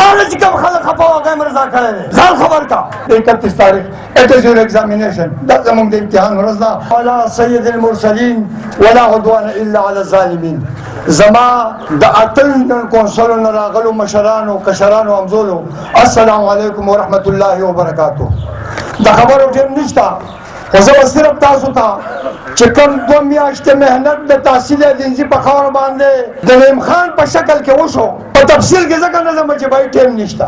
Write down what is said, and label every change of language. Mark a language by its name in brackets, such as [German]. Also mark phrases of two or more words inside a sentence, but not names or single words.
[Pashto] چې کوم خلک خفه هغه یې رضا کړی دی ځان خبر کا 31 تاریخ [English] it is your examination [Pashto] دا زموږ د امتحان ورځ ده [Arabic] ولا سید المرسلین ولا عدوان الا على الظالمین [Pashto] زما د اتل کونسلو نه راغلو مشرانو کشرانو همزولو [Arabic] السلام علیکم ورحمت الله وبرکاتو [Pashto] د خبرو ټیم نشته خو زه به صرف تاسو ته چې کوم 2 میاشتې محنت د تحصیل دینزي په خاوره باندې د نعیم خان په شکل کې وشو په تفصیل کې ځکه نه ځم چې [English] by time [Pashto] نشته